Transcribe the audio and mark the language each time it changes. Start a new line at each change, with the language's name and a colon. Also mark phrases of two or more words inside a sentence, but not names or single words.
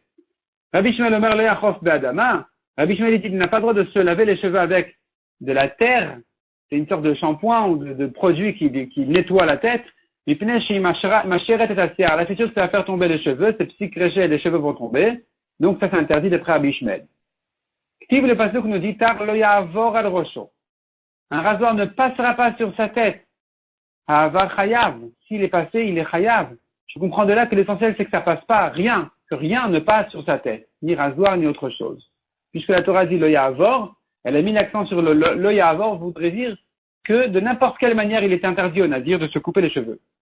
Hebrew: רבי שמואל אומר לחוף באדמה,
French: Rabbi Shmuel dit qu'il n'a pas le droit de se laver les cheveux avec de la terre, c'est une sorte de shampoing ou de produit qui nettoie la tête. La c'est sûr que ça va faire tomber les cheveux, c'est psychréché, les cheveux vont tomber. Donc ça c'est interdit d'après Rabbi Shmuel. Qui le pasuk nous dit
Hebrew: תער לא יעבור על ראשו.
French: Un rasoir ne passera pas sur sa tête.
Hebrew: העביר חייב.
French: S'il est passé, il est chayav. Je comprends de là que l'essentiel c'est que ça passe pas, rien, que rien ne passe sur sa tête, ni rasoir ni autre chose. Puisque la Torah dit
Hebrew: לא יעבור,
French: elle a mis l'accent sur le ya'avor, voudrait dire que de n'importe quelle manière il est interdit au Nazir de se couper les cheveux.